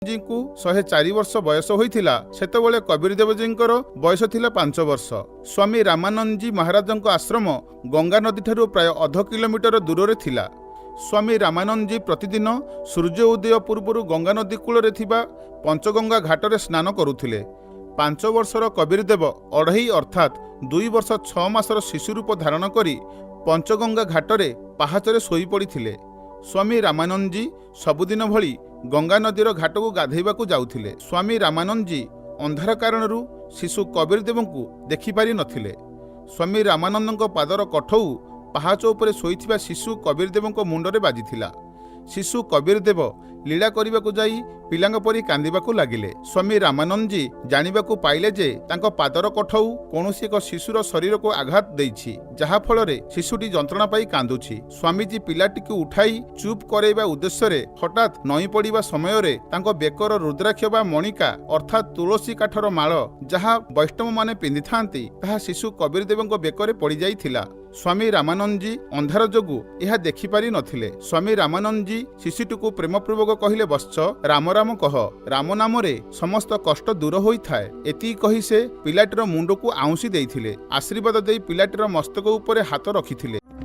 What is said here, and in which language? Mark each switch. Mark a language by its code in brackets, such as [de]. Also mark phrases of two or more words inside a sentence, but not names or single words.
[or] ଜୀଙ୍କୁ 104 ବର୍ଷ ବୟସ ହୋଇଥିଲା ସେତେବେଳେ କବୀରଦେବଜୀଙ୍କର ବୟସ ଥିଲା 5 ବର୍ଷ। ସ୍ୱାମୀ ରାମାନନ୍ଦଜୀ ମହାରାଜଙ୍କ ଆଶ୍ରମ ଗଙ୍ଗା ନଦୀ ଠାରୁ ପ୍ରାୟ ଅଧ କିଲୋମିଟର ଦୂର ଥିଲା। ସ୍ୱାମୀ ରାମାନନ୍ଦଜୀ ପ୍ରତିଦିନ ସୂର୍ଯ୍ୟ ଉଦୟ ପୂର୍ବ ଗଙ୍ଗା ନଦୀ କୂଳ ଥିବା ପଞ୍ଚଗଙ୍ଗା ଘାଟରେ ସ୍ନାନ କରୁଥିଲେ। 5 ବର୍ଷର କବୀରଦେବ ଅଢ଼ଇ ଅର୍ଥାତ 2 ବର୍ଷ 6 ମାସର ଶିଶୁ ରୂପ ଧାରଣ କରି ପଞ୍ଚଗଙ୍ଗା ଘାଟରେ ପାହାଚରେ ଶୋଇ ପଡ଼ିଥିଲେ। ସ୍ୱାମୀ ରାମାନନ୍ଦଜୀ ସବୁଦିନ ଭଳି ଗଙ୍ଗା ନଦୀର ଘାଟକୁ ଗାଧେଇବାକୁ ଯାଉଥିଲେ। ସ୍ୱାମୀ ରାମାନନ୍ଦଜୀ ଅନ୍ଧାର କାରଣରୁ ଶିଶୁ କବୀରଦେବଙ୍କୁ ଦେଖିପାରି ନଥିଲେ। ସ୍ୱାମୀ ରାମାନନ୍ଦଙ୍କ ପାଦର ଖଡ଼ଉ ପାହାଚ ଉପରେ ଶୋଇଥିବା ଶିଶୁ କବୀରଦେବଙ୍କ ମୁଣ୍ଡରେ ବାଜିଥିଲା। ଶିଶୁ କବୀରଦେବ ଲୀଳା କରିବାକୁ ଯାଇ ପିଲାଙ୍କ ପରି କାନ୍ଦିବାକୁ ଲାଗିଲେ। ସ୍ୱାମୀ ରାମାନନ୍ଦଜୀ ଜାଣିବାକୁ ପାଇଲେ ଯେ ତାଙ୍କ ପାଦର ଖଡ଼ଉ କୌଣସି ଏକ ଶିଶୁର ଶରୀର କୁ ଆଘାତ ଦେଇଛି, ଯାହା ଫଳରେ ଶିଶୁଟି ଯନ୍ତ୍ରଣା ପାଇ କାନ୍ଦୁଛି। ସ୍ୱାମୀଜୀ ପିଲାଟିକୁ ଉଠାଇ ଚୁପ କରାଇବା ଉଦ୍ଦେଶ୍ୟ ହଠାତ ନଇଁ ପଡ଼ିବା ସମୟ ତାଙ୍କ ବେକର ରୁଦ୍ରାକ୍ଷ ବା ମାଳିକା ଅର୍ଥାତ ତୁଳସୀ କାଠର ମାଳ ଯାହା ବୈଷ୍ଣବ ମାନେ ପିନ୍ଧି ଥାଆନ୍ତି ତାହା ଶିଶୁ କବୀରଦେବଙ୍କ ବେକରେ ପଡ଼ି ଯାଇଥିଲା। ସ୍ୱାମୀ ରାମାନନ୍ଦଜୀ ଅନ୍ଧାର ଯୋଗୁ ଏହା ଦେଖିପାରି ନଥିଲେ। ସ୍ୱାମୀ ରାମାନନ୍ଦଜୀ ଶିଶୁଟିକୁ ପ୍ରେମପୂର୍ବକ କହିଲେ ବତ୍ସ ରାମ ରାମ କହ, ରାମ ନାମ ରେ ସମସ୍ତ କଷ୍ଟ ଦୂର ହୋଇ ଥାଏ। ଏତିକି କହି ସେ ପିଲାଟିର ମୁଣ୍ଡ କୁ ଆଉଁସି ଦେଇଥିଲେ। ଆଶୀର୍ବାଦ ଦେଇ ପିଲାଟିର ମସ୍ତକ ଉପରେ ହାତ ରଖିଥିଲେ।